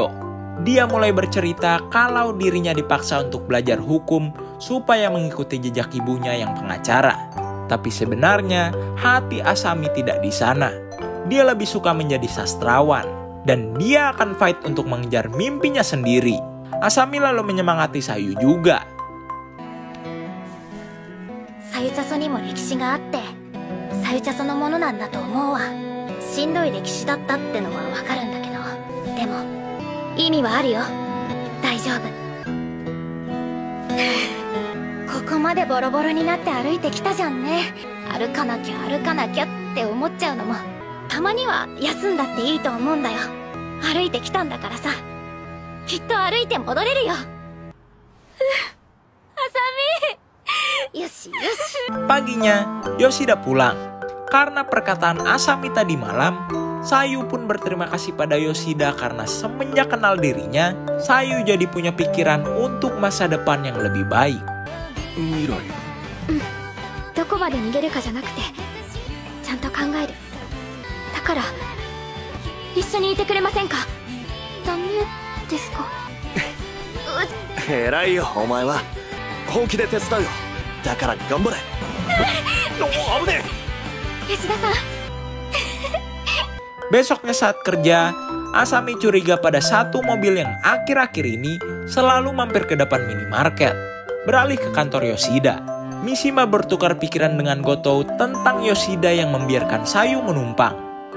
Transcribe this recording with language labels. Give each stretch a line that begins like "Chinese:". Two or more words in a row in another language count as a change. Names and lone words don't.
Indonesian: Dia mulai bercerita kalau dirinya dipaksa untuk belajar hukum supaya mengikuti jejak ibunya yang pengacara. Tapi sebenarnya hati Asami tidak di sana. Dia lebih suka menjadi sastrawan. Dan dia akan fight untuk mengejar mimpinya sendiri. Asami lalu menyemangati Sayu juga.
Japanese: さゆちゃそにも歴史があって、さゆちゃそのものなんだと思うわ。しんどい歴史だったってのはわかるんだけど、でも意味はあるよ。大丈夫。ここまでボロボロになって歩いてきたじゃんね。歩かなきゃ歩かなきゃって思っちゃうのも、たまには休んだっていいと思うんだよ。歩いてきたんだからさ。きっと歩いて戻れるよ。あさみ。
Indonesian: Paginya, Yoshida pulang. Karena perkataan Asami tadi malam, Sayu pun berterima kasih pada Yoshida karena semenjak kenal dirinya, Sayu jadi punya pikiran untuk masa depan yang lebih baik.
Japanese: Mirai. どこまで逃げるかじゃなくて、ちゃんと考える。だから一緒にいてくれませんか？ダメですか？偉いよお前は。本気で手伝うよ。だから頑張れ。危ねえ。吉田さん。
Indonesian: Besoknya saat kerja, Asami curiga pada satu mobil yang akhir-akhir ini selalu mampir ke depan minimarket. Beralih ke kantor Yoshida, Mishima bertukar pikiran dengan Gotou tentang Yoshida yang membiarkan Sayu menumpang.